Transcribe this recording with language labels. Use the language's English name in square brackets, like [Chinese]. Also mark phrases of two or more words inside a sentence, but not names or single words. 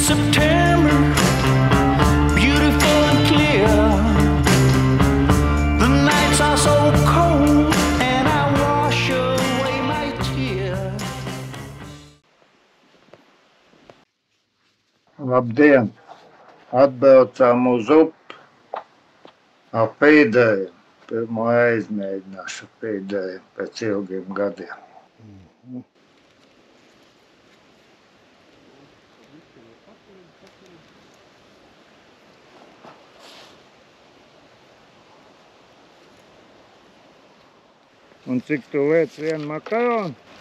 [English] September, beautiful and clear. The nights are so cold, and I wash away my tears. [Latvian] Labdien! Atbraucām uz upi ar pīdējiem. Pirmo reizi mēģināšu pīdējiem pēc ilgiem gadiem. Un cik tu liec vienu makaronu?